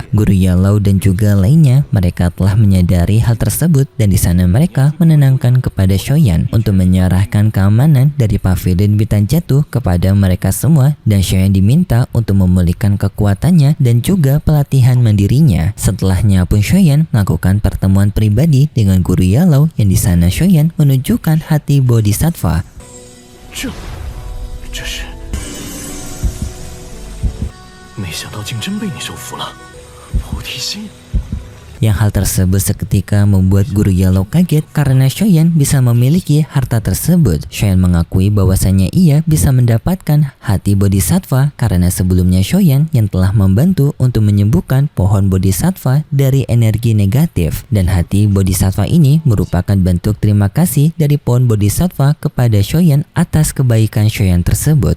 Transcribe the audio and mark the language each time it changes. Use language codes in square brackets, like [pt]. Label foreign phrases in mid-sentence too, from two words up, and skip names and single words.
[id] Guru Yalo dan juga lainnya mereka telah menyadari hal tersebut dan di sana mereka menenangkan kepada Shoyan untuk menyerahkan keamanan dari pavilion Bintang Jatuh kepada mereka semua dan Shoyan diminta untuk memulihkan kekuatannya dan juga pelatihan mandirinya. Setelahnya pun Shoyan melakukan pertemuan pribadi dengan Guru Yalo yang di sana Shoyan menunjukkan hati Bodhisattva. [zh] 这是。没想到竟真被你收服了，菩提心。 [id] Yang hal tersebut seketika membuat Guru Yellow kaget karena Shoyan bisa memiliki harta tersebut. Shoyan mengakui bahwasanya ia bisa mendapatkan hati bodhisattva karena sebelumnya Shoyan yang telah membantu untuk menyembuhkan pohon bodhisattva dari energi negatif, dan hati bodhisattva ini merupakan bentuk terima kasih dari pohon bodhisattva kepada Shoyan atas kebaikan Shoyan tersebut.